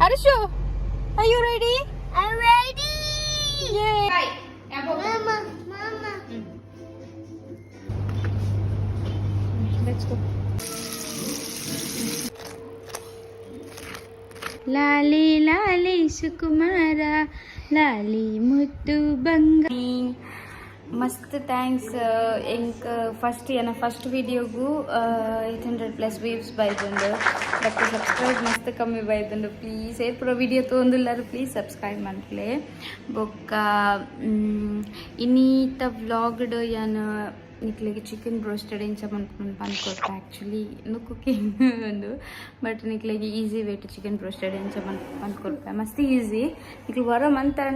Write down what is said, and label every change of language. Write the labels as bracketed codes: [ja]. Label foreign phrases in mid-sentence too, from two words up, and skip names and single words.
[en] Harshu, are you ready? I'm ready. Yay! Hi. Mama. Let's go. [tcy] Lali lali sukumara, lali muttu banga. ಮಸ್ತ್ ಥ್ಯಾಂಕ್ಸ್ ಎಂಕ್ ಫಸ್ಟ್ ವಿಡಿಯೋಗೂ 800+ ವ್ಯೂಸ್ ಬೈದುಂಡು [en] but subscribe [tcy] ಮಸ್ತ್ ಕಮ್ಮಿ ಬೈದುಂಡು ಪ್ಲೀಸ್ ಏರ್ಪುರ ವಿಡಿಯೋ ತೊಂದುಲ್ಲಾರು [en] please subscribe [tcy] ಮಾಡ್ಲೆ ಬೊಕ್ಕ ಇನ್ನೀತ ವ್ಲಾಗ್ಡ್ ಯಾನು ನಿಕ್ಲಿಗೆ [en] chicken broasted [tcy] ಇಂಚ ಮನ್ಕೊಂಡು ಅನ್ಕೊಳ್ತೆ ಆ್ಯಕ್ಚುಲಿ ಇನ್ನು ಕುಕಿಂಗ್ ಒಂದು ಬಟ್ ನಿಕ್ಲಿಗೆ [en] easy way chicken broasted [tcy] ಇಂಚ ಮನ್ಕೊಳ್ತೆ ಮಸ್ತ್ ಈಸಿ ನಿಕ್ಲಿಗೆ ಹೊರ ಮಂತಂಡ